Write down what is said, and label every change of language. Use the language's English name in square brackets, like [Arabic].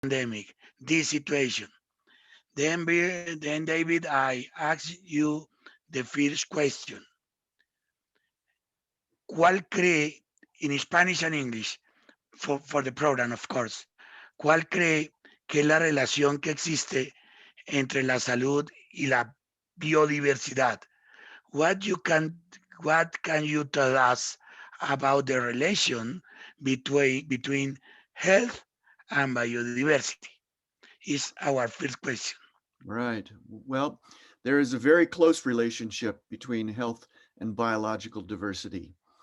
[English] pandemic, this situation. Then David, I ask you the first question. [Spanish] ¿Cuál cree, [English] in Spanish and English, for the program, of course, [Spanish] cuál cree que es la relación que existe entre la salud y la biodiversidad? [English] What you can, what can you tell us about the relation between health and biodiversity? Is our first question. Right. Well, there is a very close relationship between health and biological diversity.